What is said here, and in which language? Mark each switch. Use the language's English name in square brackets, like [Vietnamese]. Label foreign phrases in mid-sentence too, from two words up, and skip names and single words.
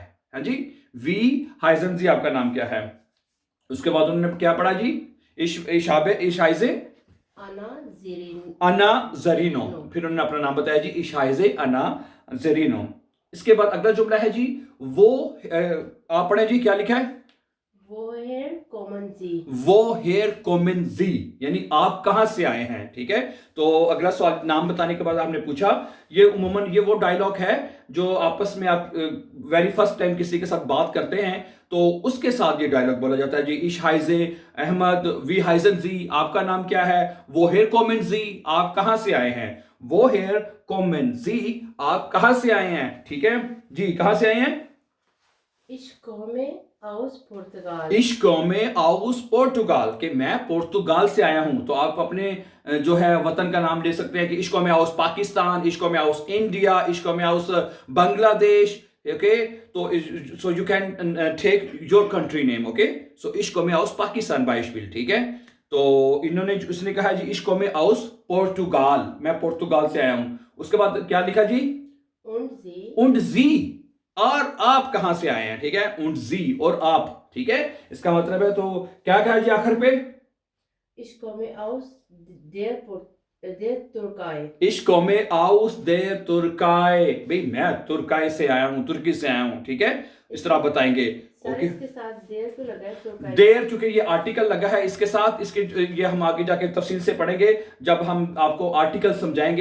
[Urdu] ہاں جی, [German] Wie heißen Sie [Urdu] آپ کا نام کیا ہے؟ اس کے بعد انہوں نے کیا پڑھا جی? [German] Ich heiße Anna Serino. [Urdu] انا زرینو، پھر انہوں نے اپنا نام بتایا جی, [German] Ich heiße Anna Serino. [Urdu] اس کے بعد اگلا جملہ ہے جی، وہ آپ پڑھیں جی، کیا لکھا ہے? [German] Woher kommen Sie? Woher kommen Sie, [Urdu] یعنی آپ کہاں سے آئے ہیں. ٹھیک ہے، تو اگلا سوال نام بتانے کے بعد آپ نے پوچھا، یہ عموماً یہ وہ ڈائیلاگ ہے جو آپس میں آپ [English] very first time [Urdu] کسی کے ساتھ بات کرتے ہیں تو اس کے ساتھ یہ ڈائیلاگ بولا جاتا ہے جی. [German] Ich heiße Ahmad, wie heißen Sie, [Urdu] آپ کا نام کیا ہے? [German] Woher kommen Sie, [Urdu] آپ کہاں سے آئے ہیں? [German] Woher kommen Sie, [Urdu] آپ کہاں سے آئے ہیں? ٹھیک ہے جی، کہاں سے آئے ہیں? [German] Ich komme aus Portugal. Ich komme aus Portugal, [Urdu] کہ میں پرتگال سے آیا ہوں. تو آپ اپنے جو ہے وطن کا نام لے سکتے ہیں کہ [German] Ich komme aus Pakistan, Ich komme aus Indien, Ich komme aus Bangladesch. [English] Okay, तो so you can take your country name। Okay, so [German] Ich komme aus Pakistan beispielsweise. [Urdu] ٹھیک ہے، تو انہوں نے اس نے کہا جی [German] Ich komme aus Portugal, [Urdu] میں پرتگال سے آیا ہوں. اس کے بعد کیا لکھا جی? [German] Und Sie? Und Sie, [Urdu] اور آپ کہاں سے آئے ہیں. ٹھیک ہے, [German] Und Sie [Urdu] اور آپ. ٹھیک ہے، اس کا مطلب ہے، تو کیا کہا جی آخر پہ? [German] Ich komme aus der Türkei. Ich komme aus der Türkei, [Urdu] بھائی میں ترکائے سے آیا ہوں، ترکی سے آیا ہوں. ٹھیک ہے، اس طرح آپ بتائیں گے. सर ओके। اس کے ساتھ دیر تو لگا ہے ترکائی. دیر، چونکہ یہ آرٹیکل لگا ہے اس کے ساتھ، اس کے یہ ہم آگے جا کے تفصیل سے پڑھیں گے جب ہم آپ کو آرٹیکل سمجھائیں گے.